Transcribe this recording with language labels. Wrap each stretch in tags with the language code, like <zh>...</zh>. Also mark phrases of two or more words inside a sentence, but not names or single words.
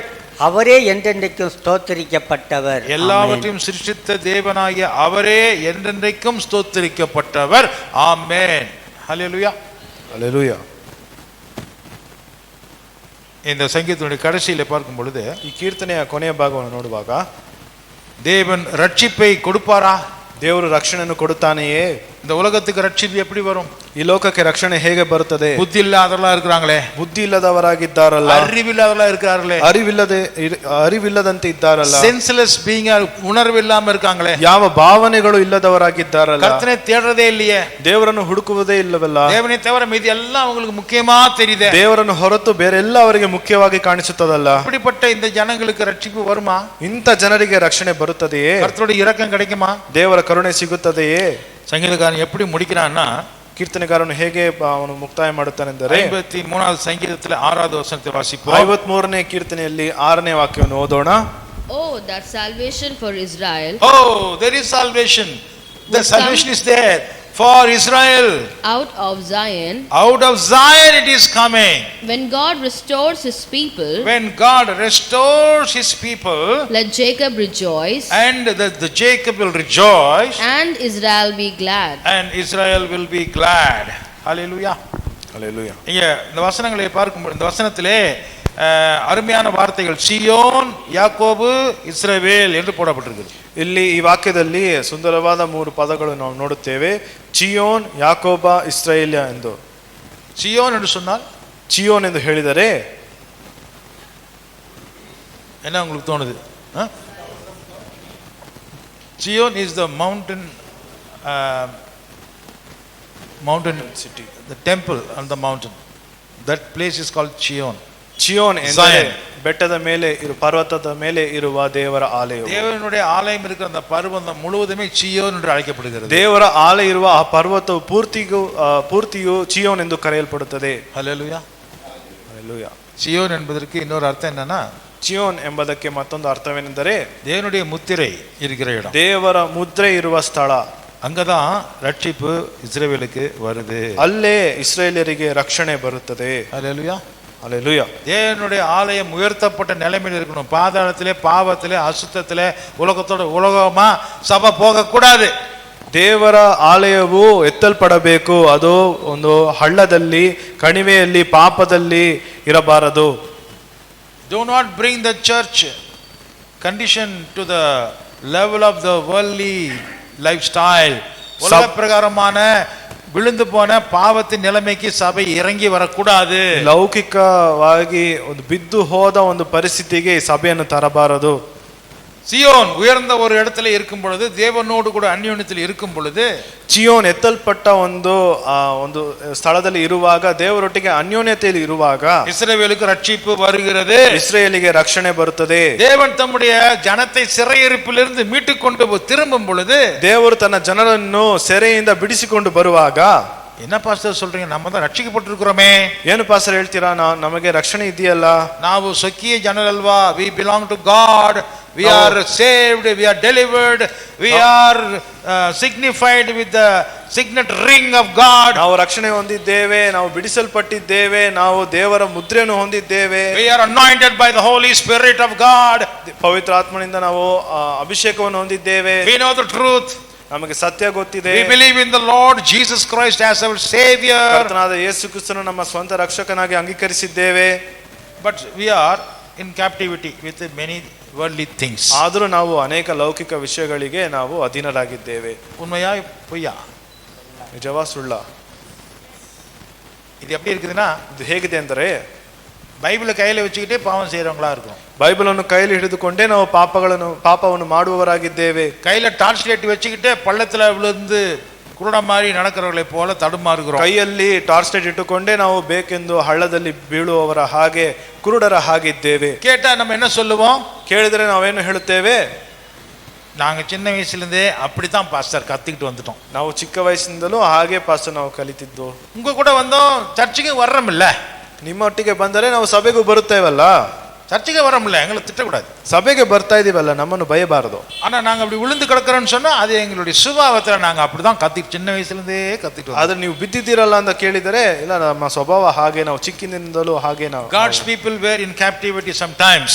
<ta>அவரே என்றென்றைக்கும் ஸ்தோத்திரிக்கப்பட்டவர். எல்லாவற்றையும் சிருஷ்டித்த தேவனாகிய அவரே என்றென்றைக்கும் ஸ்தோத்திரிக்கப்பட்டவர். ஆமென். ஹல்லேலூயா, ஹல்லேலூயா. இந்த சங்கீதத்தினுடைய கடைசியில பார்க்கும் பொழுது,</ta> <kn>ಈ ಕೀರ್ತನೆಯ ಕೊನೆಯ ಭಾಗವನ್ನು ನೋಡುವಾಗ,</kn> <ta>தேவன் ரட்சிப்பை கொடுப்பாரா?</ta> <kn>ದೇವರು ರಕ್ಷಣೆಯನ್ನು ಕೊಡುತ್ತಾನೆಯೇ?</kn> <ta>இந்த உலகத்துக்கு ரட்சிப்பு எப்படி வரும்?</ta> <kn>ಈ ಲೋಕಕ್ಕೆ ರಕ್ಷಣೆ ಹೇಗೆ ಬರುತ್ತದೆ?</kn> <ta>புத்தி இல்லாதவர்களா இருக்கிறாங்களே,</ta> <kn>ಬುದ್ಧಿ ಇಲ್ಲದವರಾಗಿದ್ದಾರಲ್ಲ,</kn> <ta>அறிவில்லாதவர்களா இருக்கிறார்களே,</ta> <kn>ಅರಿವಿಲ್ಲದಂತೆ ಇದ್ದಾರಲ್ಲ,</kn> <en>senseless being,</en> <ta>உணர்வு இல்லாம இருக்காங்களே,</ta> <kn>ಯಾವ ಭಾವನೆಗಳು ಇಲ್ಲದವರಾಗಿದ್ದಾರಲ್ಲ,</kn> <ta>கர்த்தனை தேடுறதே இல்லையே,</ta> <kn>ದೇವರನ್ನು ಹುಡುಕುವುದೇ ಇಲ್ಲವಲ್ಲ,</kn> <ta>தேவனை தவிர மீதி எல்லாம் அவங்களுக்கு முக்கியமா தெரியுது,</ta> <kn>ದೇವರನ್ನು ಹೊರತು ಬೇರೆಲ್ಲ ಅವರಿಗೆ ಮುಖ್ಯವಾಗಿ ಕಾಣಿಸುತ್ತದಲ್ಲ.</kn> <ta>அப்படிப்பட்ட இந்த ஜனங்களுக்கு ரட்சிப்பு வருமா?</ta> <kn>ಇಂಥ ಜನರಿಗೆ ರಕ್ಷಣೆ ಬರುತ್ತದೆಯೇ?</kn> <ta>கர்த்தருடைய இரக்கம் கிடைக்குமா?</ta> <kn>ದೇವರ ಕರುಣೆ ಸಿಗುತ್ತದೆಯೇ?</kn> <ta>சங்கீதக்காரன் எப்படி முடிக்கிறான்னா,</ta> <kn>ಕೀರ್ತನೆಗಾರನು ಹೇಗೆ ಅವನು ಮುಕ್ತಾಯ ಮಾಡುತ್ತಾನೆಂದರೆ,</kn> <ta>53வது சங்கீதத்தில் 6வது ವಚನத்தை வாசிப்போம்.</ta> <kn>53ನೇ ಕೀರ್ತನೆಯಲ್ಲಿ 6ನೇ ವಾಕ್ಯವನ್ನು ಓದೋಣ.</kn> <en>Oh, that salvation for Israel. Oh, there is salvation. The salvation is there for Israel. Out of Zion, Out of Zion it is coming. when God restores his people, When God restores his people, let Jacob rejoice, and the Jacob will rejoice, and Israel be glad. and Israel will be glad. Hallelujah.</en> <ta>அல்லேலூயா. இங்க இந்த வசனங்களை பார்க்கும்போது இந்த வசனத்திலே அருமையான வார்த்தைகள் சியோன், யாக்கோபு, இஸ்ரவேல் என்று போடப்பட்டிருக்கிறது.</ta> <kn>ಇಲ್ಲಿ ಈ ವಾಕ್ಯದಲ್ಲಿ ಸುಂದರವಾದ 3 ಪದಗಳು ನಾವು ನೋಡುತ್ತೇವೆ. ಚಿಯೋನ್, ಯಾಕೋಬ, ಇಸ್ರಾಯೇಲ್ಯ ಎಂದು.</kn> <ta>சியோன் என்று சொன்னால்</ta> <kn>ಚಿಯೋನ್ ಎಂದು ಹೇಳಿದರೆ</kn> <ta>என்ன உங்களுக்கு தோணுது?</ta> <en>Zion is the mountain city, the temple on the mountain. That place is called Chion.</en> <kn>ಚಿಯೋನ್ ಎಂದರೆ ಬೆಟ್ಟದ ಮೇಲೆ ಪರ್ವತದ ಮೇಲೆ ಇರುವ ದೇವರ ಆಲಯ.</kn> <ta>தேவனுடைய ஆலயம் இருக்கிற அந்த பர்வதம் முழுவதுமே சியோன் என்று அழைக்கப்படுகிறது.</ta> <kn>ದೇವರ ಆಲಯ ಇರುವ ಆ ಪರ್ವತವು ಪೂರ್ತಿಯು ಚಿಯೋನ್ ಎಂದು ಕರೆಯಲ್ಪಡುತ್ತದೆ.</kn> <ta>ஹல்லேலூயா.</ta> <kn>ಹಲ್ಲೆಲೂಯಾ.</kn> <ta>சியோன் என்பதற்கு இன்னொரு அர்த்தம் என்னன்னா,</ta> <kn>ಚಿಯೋನ್ ಎಂಬುದಕ್ಕೆ ಮತ್ತೊಂದು ಅರ್ಥವೇನೆಂದರೆ</kn> <ta>தேவனுடைய முத்திரை இருக்கிற இடம்.</ta> <kn>ದೇವರ ಮುದ್ರೆ ಇರುವ ಸ್ಥಳ.</kn> <ta>அங்கதான் ரட்சிப்பு இஸ்ரவேலுக்கு வருது.</ta> <kn>ಅಲ್ಲೇ ಇಸ್ರಾಯೇಲರಿಗೆ ರಕ್ಷಣೆ ಬರುತ್ತದೆ.</kn> <ta>ஹல்லேலூயா. அல்லேலூயா. தேவனுடைய ஆலயம் உயர்த்தப்பட்ட நிலைமையில் இருக்கணும். பாதாளத்திலே, பாவத்திலே, அசுத்தத்திலே, உலகமா சபை போகக்கூடாது.</ta> <kn>ದೇವರ ಆಲಯವು ಎತ್ತಲ್ಪಡಬೇಕು. ಅದು ಒಂದು ಹಳ್ಳದಲ್ಲಿ, ಕಣಿವೆಯಲ್ಲಿ, ಪಾಪದಲ್ಲಿ ಇರಬಾರದು.</kn> <en>Do not bring the church condition to the level of the worldly lifestyle.</en> <ta>உலக பிரகாரமான விழுந்து போன பாவத்தின் நிலைமைக்கு சபை இறங்கி வரக்கூடாது.</ta> <kn>ಲೌಕಿಕವಾಗಿ ಒಂದು ಬಿದ್ದು ಹೋದ ಒಂದು ಪರಿಸ್ಥಿತಿಗೆ ಸಭೆಯನ್ನು ತರಬಾರದು.</kn> <ta>சியோன் உயர்ந்த ஒரு இடத்துல இருக்கும் பொழுது, தேவனோடு கூட அந்யோன்யத்தில் இருக்கும் பொழுது,</ta> <kn>ಚಿಯೋನ್ ಎತ್ತಲ್ಪಟ್ಟ ಒಂದು ಸ್ಥಳದಲ್ಲಿ ಇರುವಾಗ, ದೇವರೊಟ್ಟಿಗೆ ಅನ್ಯೋನ್ಯತೆಯಲ್ಲಿ ಇರುವಾಗ</kn> <ta>இஸ்ரவேலுக்கு ரட்சிப்பு வருகிறது.</ta> <kn>ಇಸ್ರಾಯೇಲಿಗೆ ರಕ್ಷಣೆ ಬರುತ್ತದೆ.</kn> <ta>தேவன் தம்முடைய ஜனத்தை சிறையிருப்பிலிருந்து மீட்டு கொண்டு திரும்பும் பொழுது,</ta> <kn>ದೇವರು ತನ್ನ ಜನರನ್ನು ಸೆರೆಯಿಂದ ಬಿಡಿಸಿಕೊಂಡು ಬರುವಾಗ,</kn> <ta>என்ன பாஸ்டர் சொல்றீங்க, நம்ம தான் ரட்சிக்கப்பட்டிருக்கிறோமே,</ta> <kn>ಏನು ಪಾಸ್ಟರ್ ಹೇಳ್ತೀರಾ, ನಮಗೆ ರಕ್ಷಣೆ ಇದೆಯಲ್ಲ, ನಾವು ಸ್ವಕೀಯ ಜನರಲ್ವಾ,</kn> <en>we belong to God, we are saved, we are delivered, we are signified with the signet ring of God.</en> <kn>ನಾವು ರಕ್ಷಣೆ ಹೊಂದಿದ್ದೇವೆ, ನಾವು ಬಿಡಿಸಲ್ಪಟ್ಟಿದ್ದೇವೆ, ನಾವು ದೇವರ ಮುದ್ರೆಯನ್ನು ಹೊಂದಿದ್ದೇವೆ,</kn> <en>we are anointed by the Holy Spirit of God,</en> <kn>ಪವಿತ್ರ ಆತ್ಮನಿಂದ ನಾವು ಅಭಿಷೇಕವನ್ನು ಹೊಂದಿದ್ದೇವೆ,</kn> <en>we know the truth,</en> <kn>ನಮಗೆ ಸತ್ಯ ಗೊತ್ತಿದೆ,</kn> <en>we believe in the Lord Jesus Christ as our Savior,</en> <kn>ಕರ್ತನಾದ ಯೇಸು ಕ್ರಿಸ್ತನು ನಮ್ಮ ಸ್ವಂತ ರಕ್ಷಕನಾಗಿ ಅಂಗೀಕರಿಸಿದ್ದೇವೆ.</kn> <en>but we are in captivity with many worldly things.</en> <kn>ಆದರೂ ನಾವು ಅನೇಕ ಲೌಕಿಕ ವಿಷಯಗಳಿಗೆ ನಾವು ಅಧೀನರಾಗಿದ್ದೇವೆ.</kn> <ta>உண்மையா பொய்யா?</ta> <kn>ನಿಜವಾ ಸುಳ್ಳ?</kn> <ta>இது எப்படி இருக்குதுன்னா,</ta> <kn>ಇದು ಹೇಗಿದೆ ಅಂದರೆ,</kn> <ta>பைபிளை கையில வச்சுக்கிட்டே பாவம் செய்யறவங்களா இருக்கும்.</ta> <kn>ಬೈಬಲನ್ನು ಕೈಯಲ್ಲಿ ಹಿಡಿದುಕೊಂಡೇ ನಾವು ಪಾಪವನ್ನು ಮಾಡುವವರಾಗಿದ್ದೇವೆ.</kn> <ta>கையில</ta> <en>torch light</en> <ta>வச்சுக்கிட்டே பள்ளத்துல விழுந்து குருட மாரி நடக்கிறவர்களை போல தடுமாறுகிறோம்.</ta> <kn>ಕೈಯಲ್ಲಿ</kn> <en>torch light</en> <kn>ಇಟ್ಟುಕೊಂಡೇ ನಾವು ಬೇಕೆಂದು ಹಳ್ಳದಲ್ಲಿ ಬೀಳುವವರ ಹಾಗೆ, ಕುರುಡರ ಹಾಗಿದ್ದೇವೆ.</kn> <ta>கேட்டா நம்ம என்ன சொல்லுவோம்?</ta> <kn>ಕೇಳಿದರೆ ನಾವೇನು ಹೇಳುತ್ತೇವೆ?</kn> <ta>நாங்க சின்ன வயசுல இருந்தே அப்படித்தான் பாஸ்டர் கத்திக்கிட்டு வந்துட்டோம்.</ta> <kn>ನಾವು ಚಿಕ್ಕ ವಯಸ್ಸಿನಿಂದಲೂ ಹಾಗೆ ಪಾಸ್ಟರ್ ನಾವು ಕಲಿತಿದ್ದು.</kn> <ta>உங்க கூட வந்தோம், சர்ச்சுக்கு வர்றோம்ல,</ta> <kn>ನಿಮ್ಮೊಟ್ಟಿಗೆ ಬಂದರೆ ನಾವು ಸಭೆಗೂ ಬರುತ್ತೇವಲ್ಲ,</kn> <ta>சர்ச்சுக்கு வரோம்ல, எங்களை திட்டக்கூடாது.</ta> <kn>ಸಭೆಗೆ ಬರ್ತಾ ಇದೀವಲ್ಲ, ನಮ್ಮನ್ನು ಬಯಬಾರದು.</kn> <ta>ஆனா நாங்க அப்படி விழுந்து கிடக்கிறோம்னு சொன்னா அது எங்களுடைய சுபாவத்துல நாங்க அப்படிதான் கத்திட்டு சின்ன வயசுல இருந்தே கத்திட்டு.</ta> <kn>ಆದ್ರೆ ನೀವು ಬಿದ್ದಿದ್ದೀರಲ್ಲ ಅಂತ ಕೇಳಿದರೆ, ಇಲ್ಲ, ನಮ್ಮ ಸ್ವಭಾವ ಹಾಗೆ, ನಾವು ಚಿಕ್ಕಿನಿಂದಲೂ ಹಾಗೆ ನಾವು.</kn> <en>God's people were in captivity sometimes.</en>